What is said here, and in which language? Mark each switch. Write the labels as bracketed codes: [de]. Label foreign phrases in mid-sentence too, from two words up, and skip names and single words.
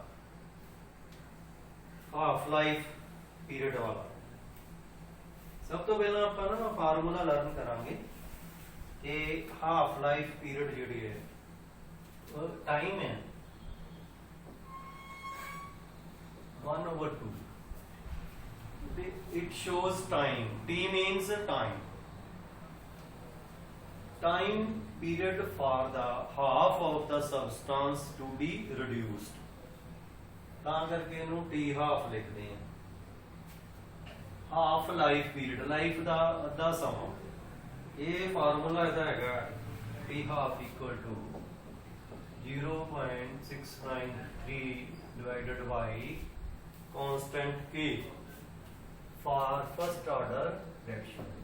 [en] half life period [pa] ਵਾਲਾ ਸਬ ਤੋ ਪਹਿਲਾ ਆਪ ਨਾ [en] formula learn [pa] ਕਰਾਂਗੇ ਕਿ [en] half life period [pa] ਜਿਹੜੀ ਹੈ ਟਾਈਮ ਹੈ [en] 1/2 it shows time t means time period for the half of the substance to be reduced [pa] ਤਾਂ ਕਰਕੇ ਇਹਨੂੰ t half ਲਿਖਦੇ ਹਾਂ [en] half life period [pa] ਲਾਈਫ ਦਾ ਅੱਧਾ ਸਮਾਂ ਇਹ ਫਾਰਮੂਲਾ ਇਹਦਾ ਹੈਗਾ [en] t half equal to 0.693 divided by constant k for first order reaction